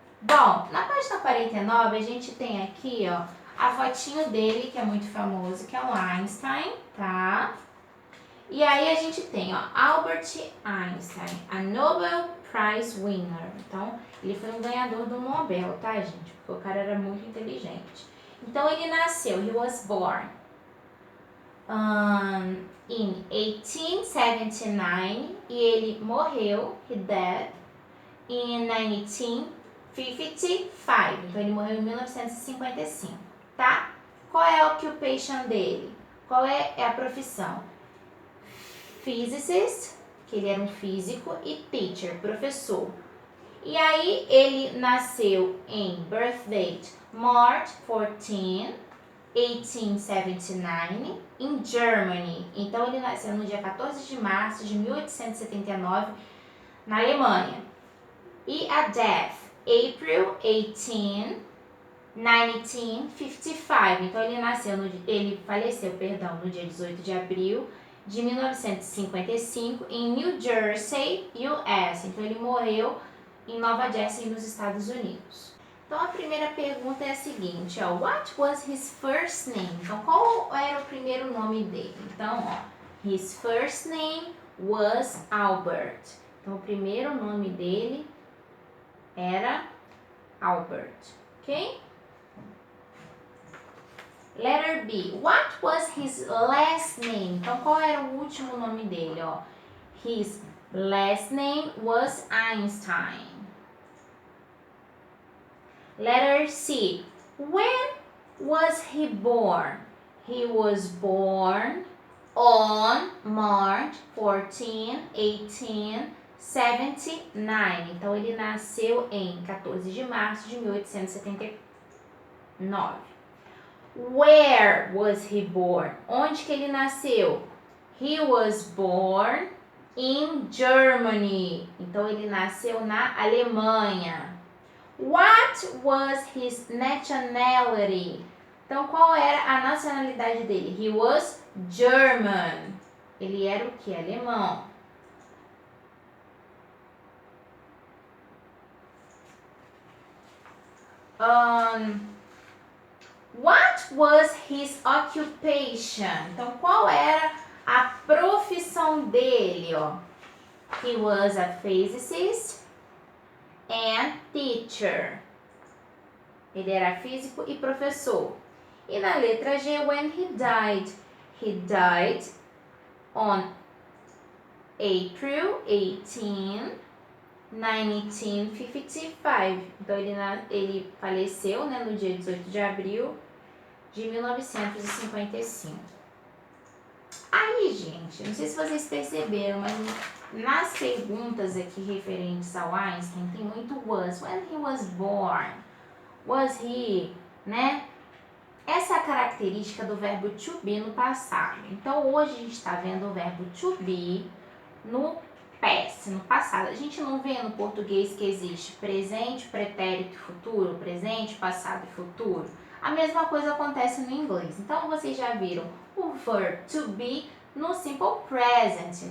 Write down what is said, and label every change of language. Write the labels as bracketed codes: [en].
[pt] Bom, na página 49 a gente tem aqui, ó, a fotinho dele, que é muito famoso, que é o Einstein, tá? E aí a gente tem, ó, Albert Einstein, [en] a Nobel Prize winner. [pt] Então, ele foi um ganhador do Nobel, tá, gente? Porque o cara era muito inteligente. Então, ele nasceu, [en] he was born in 1879 [pt] e ele morreu, [en] he died, in 1955. [pt] Então, ele morreu em 1955, tá? Qual é a occupation dele? Qual é a profissão? Physicist, que ele era um físico, e teacher, professor. E aí ele nasceu em [en] birth date March 14, 1879, [pt] em Germany. Então ele nasceu no dia 14 de março de 1879, na Alemanha. [en] E a death, April 18, 1955. [pt] Então ele faleceu, no dia 18 de abril de 1955 em New Jersey, US. Então ele morreu em Nova Jersey, nos Estados Unidos. Então a primeira pergunta é a seguinte, ó, [en] what was his first name? [pt] Então qual era o primeiro nome dele? [en] Então, ó, his first name was Albert. [pt] Então o primeiro nome dele era Albert, ok? [en] Letter B. What was his last name? [pt] Então, qual era o último nome dele? Ó? [en] His last name was Einstein. Letter C. When was he born? He was born on March 14, 1879. [pt] Então, ele nasceu em 14 de março de 1879. [en] Where was he born? [pt] Onde que ele nasceu? [en] He was born in Germany. [pt] Então, ele nasceu na Alemanha. [en] What was his nationality? [pt] Então, qual era a nacionalidade dele? [en] He was German. [pt] Ele era o que? Alemão. [en] What was his occupation? [pt] Então, qual era a profissão dele? Ó? [en] He was a physicist and teacher. [pt] Ele era físico e professor. E na letra G, [en] when he died on April 18, 1955. [pt] Então, ele faleceu, né, no dia 18 de abril de 1955. Aí, gente, não sei se vocês perceberam, mas nas perguntas aqui referentes ao Einstein, tem muito was. [en] When he was born, was he, né? [pt] Essa é a característica do verbo to be no passado. Então, hoje a gente está vendo o verbo to be no past, no passado. A gente não vê no português que existe presente, pretérito e futuro, presente, passado e futuro. A mesma coisa acontece no inglês. Então, vocês já viram o verb to be no simple present.